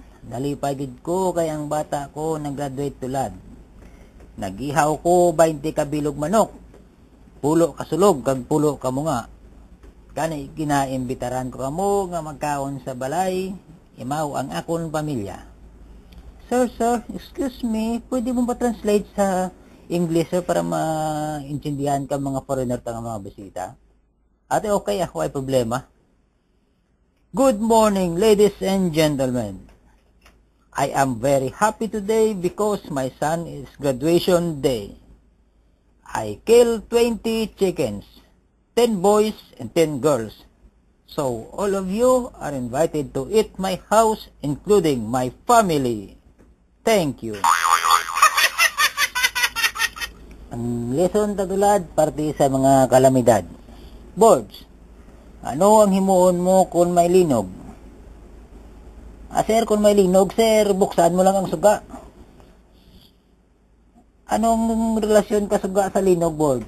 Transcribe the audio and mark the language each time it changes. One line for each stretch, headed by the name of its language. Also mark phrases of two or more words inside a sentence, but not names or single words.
Hiligaynon: Nalipay gid ko kay ang bata ko nag-graduate tulad. Nagihaw ko 20 kabilog manok. Pulo kasulog kag pulo kamo nga. Kani ginaimbitaran ko kamo nga magkaon sa balay, imaw ang akon pamilya. Sir, excuse me,
Filipino: pwede mo ba translate sa English sir para maintindihan ka mga foreigner tang mga bisita?
Hiligaynon: Ate, okay ay problema.
English: Good morning, ladies and gentlemen. I am very happy today because my son is graduation day. I killed 20 chickens, 10 boys and 10 girls. So all of you are invited to eat my house, including my family. Thank you.
Hiligaynon: Ang lesson tatulad parte sa mga kalamidad. Birds, ano ang himuon mo kung may linog? Sir, kung may linog, sir, buksan mo lang ang suga. Anong relasyon ka suga sa linog, birds?